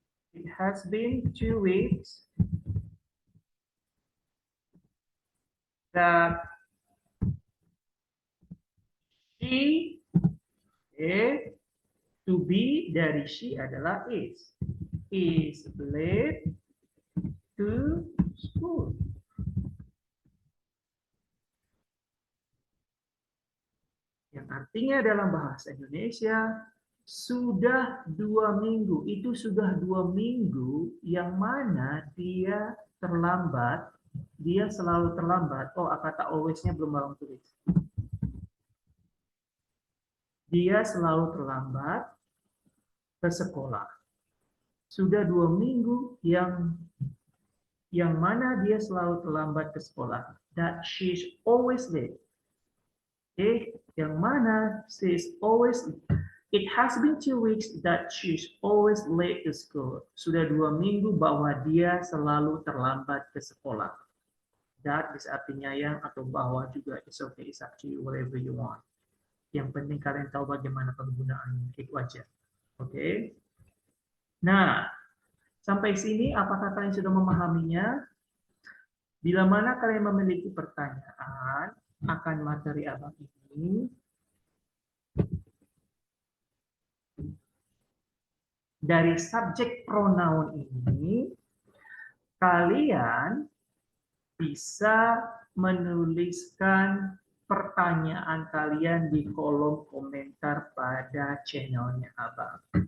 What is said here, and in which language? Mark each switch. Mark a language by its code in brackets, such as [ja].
[en] It has been 2 weeks that she, [id] to be dari she adalah [en] is late to school. [id] Yang artinya dalam bahasa Indonesia, sudah 2 minggu, itu sudah 2 minggu yang mana dia terlambat, dia selalu terlambat. Oh, kata always-nya belum bang tulis. Dia selalu terlambat ke sekolah. Sudah 2 minggu yang mana dia selalu terlambat ke sekolah. [en] That she's always late. [id] Yang mana [en] she's always late. It has been 2 weeks that she's always late to school. [id] Sudah 2 minggu bahwa dia selalu terlambat ke sekolah. That bisa artinya yang atau bahwa juga. [en] It's okay, it's up to you, whatever you want. [id] Yang penting kalian tahu bagaimana penggunaannya. Itu aja. Oke. Nah, sampai sini apakah kalian sudah memahaminya? Bila mana kalian memiliki pertanyaan akan materi abang ini, dari subjek pronoun ini, kalian bisa menuliskan pertanyaan kalian di kolom komentar pada channelnya abang.